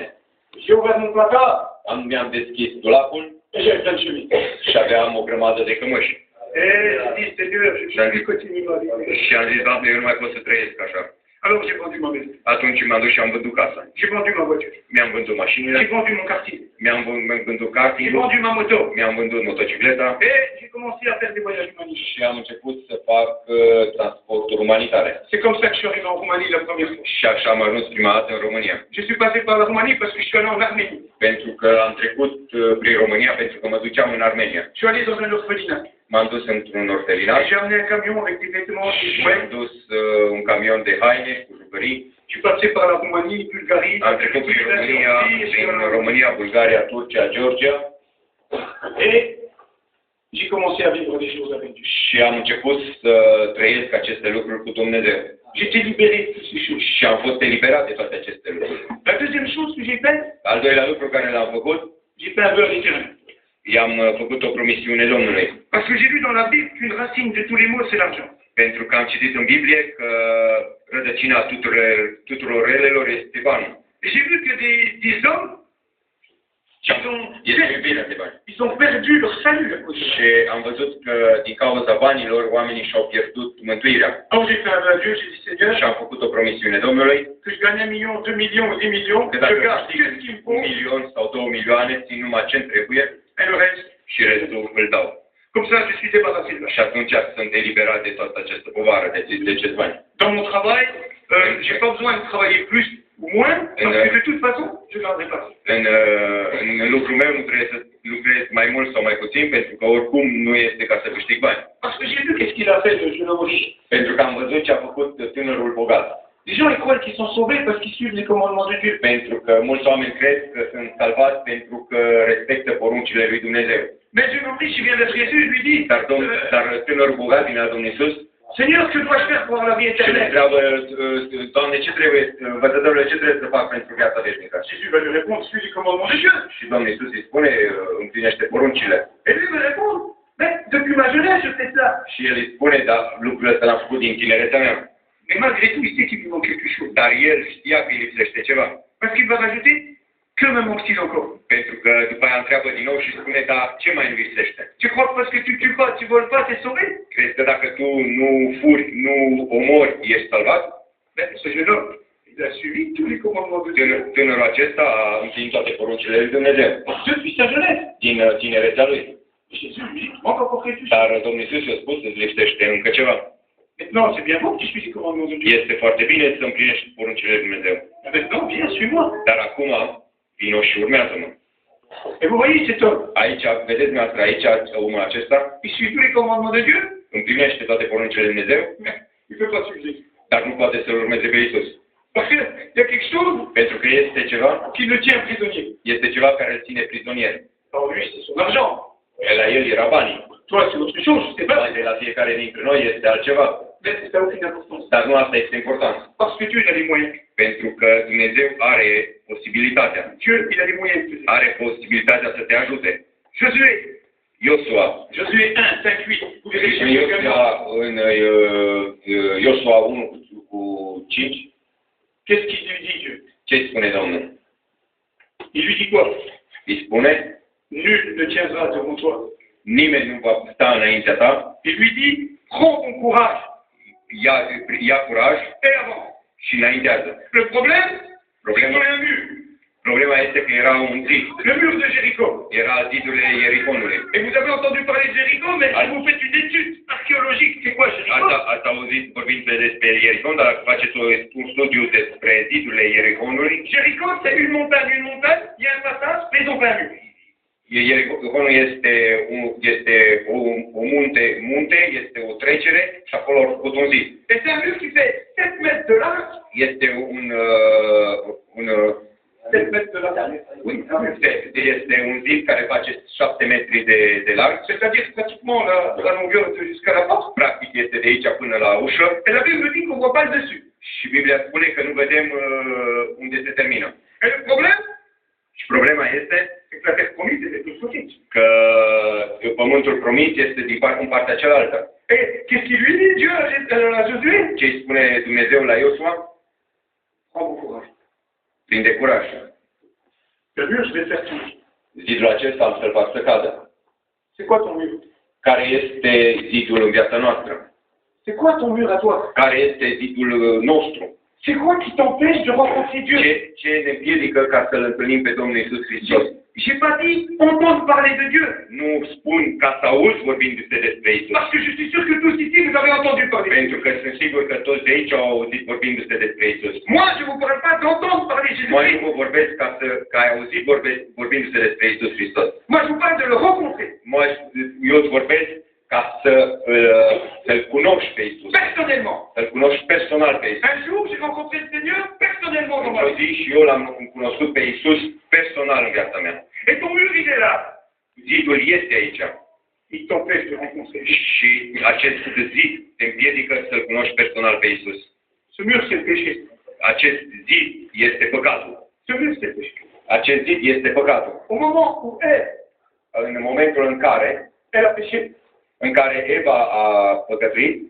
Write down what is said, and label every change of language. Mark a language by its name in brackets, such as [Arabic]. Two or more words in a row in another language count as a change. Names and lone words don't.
[French] j'ai ouvert mon placard [Romanian] mi-am deschis dulapul [French] et j'avais plein de chemises. [Romanian] și aveam o grămadă de cămăși. [French] Et j'ai dit, Seigneur, je ne peux plus continuer ma vie. [Romanian] Și am zis, Doamne, eu nu mai pot să trăiesc așa. [French] Alors j'ai vendu ma maison. [Romanian] Atunci m-am dus și am vândut casa. [French] J'ai vendu ma voiture. [Romanian] Mi-am vândut [French] J'ai [Romanian] mașinile, [French] vendu mon quartier. [Romanian] mi-am vândut [French] J'ai [Romanian] cartilul, [French] vendu ma moto. [Romanian] mi-am vândut motocicleta [French] Et j'ai commencé à faire des voyages humanitaires. [Romanian] și am început să fac transporturi umanitare. [French] C'est comme ça que je suis arrivé en Roumanie la première fois. [Romanian] Și așa am ajuns prima dată în România. [French] Je suis passé par la Roumanie parce que je suis allé en Arménie. [Romanian] Pentru că am trecut prin România, pentru că mă duceam în Armenia. [French] Je suis allé dans un orphelinat. [Romanian] M-am dus într-un orfelinat [French] Et j'ai amené un camion avec des vêtements, des [Romanian] și am [French] jouets. [Romanian] dus un camion de haine cu jucării. [French] Je suis passé par la Roumanie, Bulgarie, [Romanian] Am trecut prin România, Bulgaria, Turcia, Georgia [French] et j'ai commencé à vivre des choses avec Dieu. [Romanian] și am început să trăiesc aceste lucruri cu Dumnezeu. [French] J'étais libéré de toutes ces choses. [Romanian] Și am fost eliberat de toate aceste lucruri. [French] La deuxième chose que j'ai faite, [Romanian] Al doilea lucru care l-am făcut, [French] j'ai fait un vœu éternel. [Romanian] i-am făcut o promisiune Domnului. [French] Parce que j'ai lu dans la Bible qu'une racine de tous les maux, c'est l'argent. [Romanian] Pentru că am citit în Biblie că rădăcina tuturor relelor este banul. [French] Et j'ai vu que des hommes, [Romanian] Este iubirea de bani. [French] ils ont perdu leur salut à cause de ça. [Romanian] Și am văzut că din cauza banilor oamenii și-au pierdut mântuirea. [French] Alors j'ai fait un vœu à Dieu, j'ai dit Seigneur, [Romanian] Și am făcut o promisiune Domnului [French] que je gagne 1 million, 2 millions ou 10 millions, [Romanian] că [French] je [Romanian] dacă [French] garde [Romanian] câștig [French] que ce qu'il me [Romanian] 1 [French] faut [Romanian] milion sau 2 milioane, țin numai ce-mi trebuie [French] et le reste. [Romanian] și restul îl dau. [French] Comme ça, je suis débarrassé de [Romanian] Și atunci sunt eliberat de toată această povară de ce bani. [French] Dans mon travail, j'ai pas besoin de travailler plus ou moins, parce que de toute façon, je ne garderai pas. [Romanian] În lucrul meu nu trebuie să lucrez mai mult sau mai puțin, pentru că oricum nu este ca să câștig bani. [French] Parce que j'ai vu qu'est-ce qu'il a fait, le jeune homme riche. [Romanian] Pentru că am văzut ce a făcut tânărul bogat. [French] Les gens ils croient qu'ils sont sauvés parce qu'ils suivent les commandements de Dieu. [Romanian] Pentru că mulți oameni cred că sunt salvați pentru că respectă poruncile lui Dumnezeu. [French] Mais le jeune homme riche, il vient vers Jésus, il lui dit, [Romanian] Dar tânărul bogat vine la Domnul Iisus [French] Seigneur, que dois-je faire pour avoir la vie [Romanian] și îl [French] éternelle? [Romanian] întreabă, Doamne, ce trebuie, învățătorule, ce trebuie să fac pentru viața veșnică? [French] Jésus va lui répondre, suis les commandements de Dieu. [Romanian] Și Domnul Iisus îi spune, împlinește poruncile. [French] Et lui me répond, mais depuis ma jeunesse, je fais ça. [Romanian] Și el îi spune, dar lucrul ăsta l-am făcut din tinerețea mea. [French] Mais malgré tout, il sait qu'il lui manque quelque chose. [Romanian] Dar el știa că îi lipsește ceva. [French] Parce qu'il va rajouter, que me manque-t-il encore? [Romanian] Pentru că după aia întreabă din nou și spune, dar ce mai îmi lipsește? [French] Tu crois que parce que tu tues pas, tu voles pas, t'es sauvé? [Romanian] Crezi că dacă tu nu furi, nu omori, ești salvat? [French] Ben, ce jeune homme, il a suivi tous les commandements de Dieu. [Romanian] Tânărul acesta a împlinit toate poruncile lui Dumnezeu. [French] Depuis sa jeunesse. [Romanian] Din tinerețea lui. [French] Jésus lui dit, manque encore quelque chose. [Romanian] Dar Domnul Iisus i-a spus, îți lipsește încă ceva. [French] Maintenant, c'est bien bon que tu suis les commandements de Dieu. [Romanian] Este foarte bine să împlinești poruncile lui Dumnezeu. [French] Maintenant, viens, suis-moi. [Romanian] Dar acum, vino și urmează-mă. [French] Et vous voyez cet homme, [Romanian] Aici, vedeți dumneavoastră, aici, omul acesta [French] il suit tous les commandements de Dieu, [Romanian] împlinește toate poruncile lui Dumnezeu, [French] mais il ne peut pas suivre Jésus. [Romanian] dar nu poate să-L urmeze pe Iisus. [French] Parce qu'il y a quelque chose [Romanian] Pentru că este ceva, [French] qui le tient prisonnier. [Romanian] este ceva care îl ține prizonier. [French] Alors lui, c'est son argent. [Romanian] La el era banii. [French] Toi, c'est autre chose, je sais pas. [Romanian] De la fiecare dintre noi este altceva. [French] Mais ça n'a aucune importance. [Romanian] Dar nu asta este important. [French] Parce que Dieu, il a les moyens. [Romanian] Pentru că Dumnezeu are posibilitatea. [French] Dieu, il a les moyens de faire. [Romanian] Are posibilitatea să te ajute. [French] Josué, [Romanian] Iosua. [French] Josué 1, 5, 8. Vous verrez chez [Romanian] În [French] nous. [Romanian] Iosua 1 cu 5. [French] Qu'est-ce qu'il lui dit, Dieu? [Romanian] Ce spune Domnul? [French] Il lui dit quoi? [Romanian] Îi spune, [French] Nul ne tiendra devant toi. [Romanian] nimeni nu va sta înaintea ta. [French] Il lui dit, prends ton courage. [Romanian] ia curaj [French] et avant. [Romanian] și înaintează. [French] Le problème, c'est qu'il y a un mur. [Romanian] Problema este că era un zid. [French] Le mur de Jéricho. [Romanian] Era zidurile Iericonului. [French] Et vous avez entendu parler de Jéricho, mais si vous faites une étude archéologique, c'est quoi Jéricho? [Romanian] Ați auzit vorbind despre Iericon, dar dacă faceți un studiu despre zidurile Iericonului, [French] Jéricho, c'est une montagne, il y a un passage, mais ils ont pas un mur. [Romanian] Iericonul este un munte, este o trecere și acolo au făcut un zid. [French] Et c'est un mur qui fait 7 mètres de large. [Romanian] Este un [French] 7 mètres de large. [Romanian] este un zid care face 7 metri de larg. [French] C'est-à-dire pratiquement la longueur jusqu'à la porte. [Romanian] Practic este de aici până la ușă. [French] Et la Bible dit qu'on voit pas le dessus. [Romanian] Și Biblia spune că nu vedem unde se termină. [French] Et le problème, [Romanian] Și problema este [French] c'est que la terre promise était toute petite. [Romanian] că pământul promis este în partea cealaltă. [French] Et qu'est-ce qu'il lui dit Dieu à Josué? [Romanian] Ce îi spune Dumnezeu la Iosua? [French] Prends bon courage. [Romanian] Prinde curaj. [French] Le mur, je vais le faire tomber. [Romanian] Zidul acesta am să-l fac să cadă. [French] C'est quoi ton mur? [Romanian] Care este zidul în viața noastră? [French] C'est quoi ton mur à toi? [Romanian] Care este zidul nostru? [French] C'est quoi qui t'empêche de rencontrer Dieu? [Romanian] Ce ne împiedică ca să-L întâlnim pe Domnul Iisus Hristos? [French] J'ai pas dit entendre parler de Dieu. [Romanian] Nu spun ca să auzi vorbindu-se despre Iisus. [French] Parce que je suis sûr que tous ici, vous avez entendu parler. [Romanian] Pentru că sunt sigur că toți de aici au auzit vorbindu-se despre Iisus. [French] Moi, je ne vous parle pas d'entendre parler de [Romanian] Moi, nu [French] Jésus-Christ. [Romanian] vă vorbesc ca ai auzit vorbindu-se despre Iisus Hristos. [French] Moi, je vous parle de le rencontrer. [Romanian] Eu îți vorbesc ca să-L cunoști pe Iisus. [French] Personnellement. [Romanian] Să-L cunoști personal pe Iisus. [French] Un jour, j'ai rencontré le Seigneur personnellement dans ma [Romanian] Într-o [French] vie. [Romanian] zi și eu l-am cunoscut pe Iisus personal în viața mea. [French] Et ton mur, il est là. [Romanian] Zidul este aici. [French] Il t'empêche de rencontrer. [Romanian] Și acest zid te împiedică să-L cunoști personal pe Iisus. [French] Ce mur, c'est le péché. [Romanian] Acest zid este păcatul. [French] Ce mur, c'est le péché. [Romanian] Acest zid este păcatul. [French] Au moment où [Romanian] În momentul [French] elle a péché, [Romanian] în care Eva a păcătuit,